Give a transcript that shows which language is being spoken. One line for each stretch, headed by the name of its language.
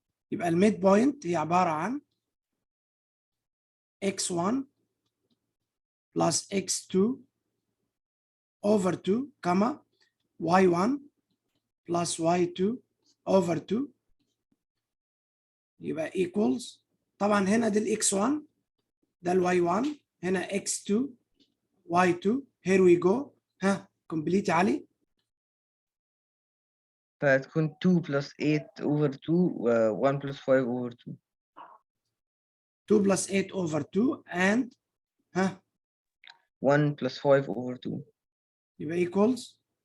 Arabic: يبقى الميد بوينت هي عباره عن
English: x1 plus x2 over 2
Arabic: كما
English: y1 plus y2 over 2
Arabic: يبقى
English: equals.
Arabic: طبعا هنا ده ال x1 ده ال y1 هنا x2 y2.
English: here we go.
Arabic: ها complete يا علي. فهتكون
English: 2 plus 8 over 2 و 1 plus 5 over 2. 2 plus 8 over 2 and ها 1 plus 5 over 2.
Arabic: يبقى
English: equals